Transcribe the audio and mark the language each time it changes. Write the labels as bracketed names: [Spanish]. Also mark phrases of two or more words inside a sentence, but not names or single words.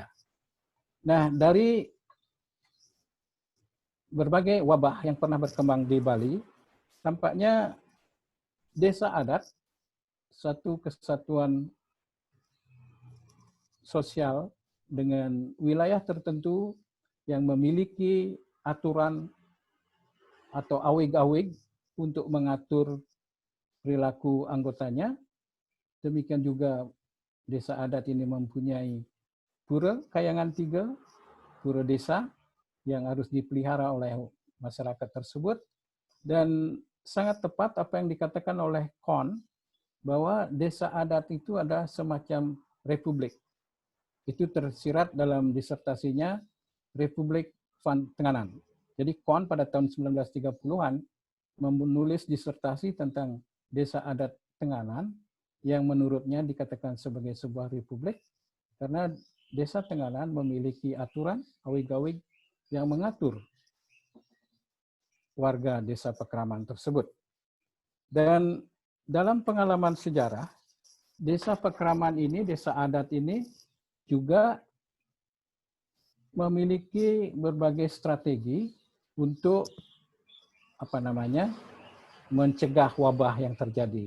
[Indonesian] Nah, dari berbagai wabah yang pernah berkembang di Bali, tampaknya desa adat, satu kesatuan sosial dengan wilayah tertentu yang memiliki aturan atau awig-awig untuk mengatur perilaku anggotanya. Demikian juga desa adat ini mempunyai pura Kayangan 3, pura desa yang harus dipelihara oleh masyarakat tersebut. Dan sangat tepat apa yang dikatakan oleh Kohn, bahwa desa adat itu ada semacam republik. Itu tersirat dalam disertasinya Republik Van Tenganan. Jadi Kohn pada tahun 1930-an menulis disertasi tentang desa adat Tenganan yang menurutnya dikatakan sebagai sebuah republik karena desa Tenganan memiliki aturan awig-awig yang mengatur warga desa Pekraman tersebut. Dan dalam pengalaman sejarah, desa Pekraman ini, desa adat ini juga memiliki berbagai strategi untuk mencegah wabah yang terjadi.